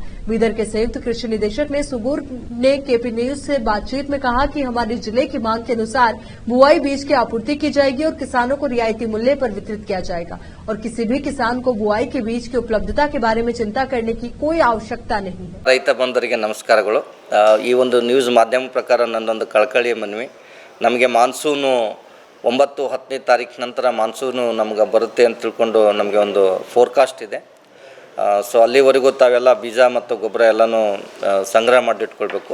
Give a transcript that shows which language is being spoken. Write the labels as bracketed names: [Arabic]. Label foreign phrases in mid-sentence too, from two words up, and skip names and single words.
[Hindi] बीदर के संयुक्त कृषि निदेशक ने सुगूर ने केपी न्यूज से बातचीत में कहा कि हमारे जिले की मांग के अनुसार बुआई बीज की आपूर्ति की जाएगी और किसानों को रियायती मूल्य पर वितरित किया जाएगा और किसी भी किसान को बुआई के बीज की उपलब्धता के बारे में चिंता करने की कोई आवश्यकता नहीं है। [Kannada] ರೈತ ಬಂಧುಗಳಿಗೆ ನಮಸ್ಕಾರಗಳು। ಈ ಒಂದು ನ್ಯೂಸ್ ಮಾಧ್ಯಮ ಪ್ರಕಾರ ನನ್ನೊಂದು ಕಳಕಳಿಯ ಮನವಿ, ನಮಗೆ ಮಾನ್ಸೂನು 9-10ನೇ ತಾರೀಕು ನಂತರ ಮಾನ್ಸೂನು ನಮಗೆ ಬರುತ್ತೆ ಅಂತ ತಿಳ್ಕೊಂಡು ನಮಗೆ ಒಂದು ಫೋರ್ಕಾಸ್ಟ್ ಇದೆ. ಸೊ ಅಲ್ಲಿವರೆಗೂ ತಾವೆಲ್ಲ ಬೀಜ ಮತ್ತು ಗೊಬ್ಬರ ಎಲ್ಲನೂ ಸಂಗ್ರಹ ಮಾಡಿಟ್ಕೊಳ್ಬೇಕು.